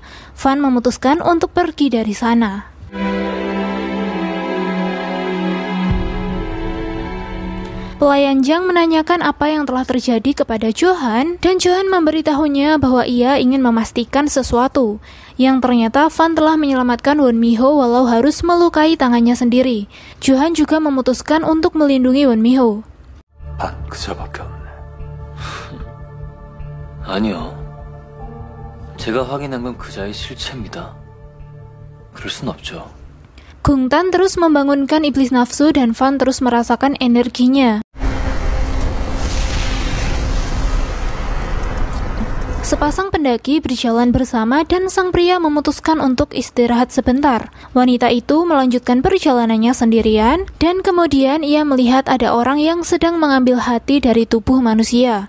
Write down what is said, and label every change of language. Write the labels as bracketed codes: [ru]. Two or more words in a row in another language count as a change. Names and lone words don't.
[id] Fan memutuskan untuk pergi dari sana. Pelayan Jang menanyakan apa yang telah terjadi kepada Johan dan Johan memberitahunya bahwa ia ingin memastikan sesuatu. Yang ternyata Fan telah menyelamatkan Won Mi-ho walau harus melukai tangannya sendiri. Johan juga memutuskan untuk melindungi Won Mi-ho. [ko] 그저밖에 없네. 아니요. 제가 확인한 건 그자의 실체입니다. 그럴 순 없죠. [id] Gungtan terus membangunkan iblis nafsu dan Fan terus merasakan energinya. Sepasang pendaki berjalan bersama dan sang pria memutuskan untuk istirahat sebentar. Wanita itu melanjutkan perjalanannya sendirian dan kemudian ia melihat ada orang yang sedang mengambil hati dari tubuh manusia.